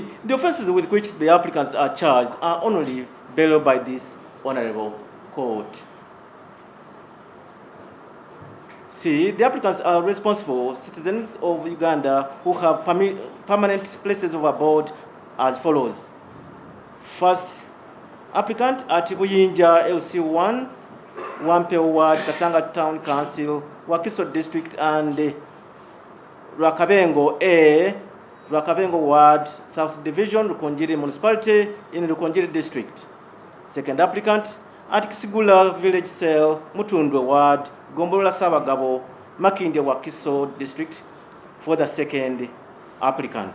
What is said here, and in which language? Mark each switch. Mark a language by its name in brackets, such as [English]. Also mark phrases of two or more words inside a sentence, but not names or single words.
[English] The offences with which the applicants are charged are only bailable by this honorable court. C. The applicants are responsible citizens of Uganda who have permanent places of abode as follows. First, applicant at Buyinja LC1, Wampeo Ward, Kasanga Town Council, Wakiso District, and Rwakabengo A, Rwakabengo Ward, South Division, Rukonjiri Municipality in Rukonjiri District. Second applicant at Kisigula Village Cell, Mutundwe Ward, Gombolola Sabagabo, Makindye Wakiso District for the second applicant.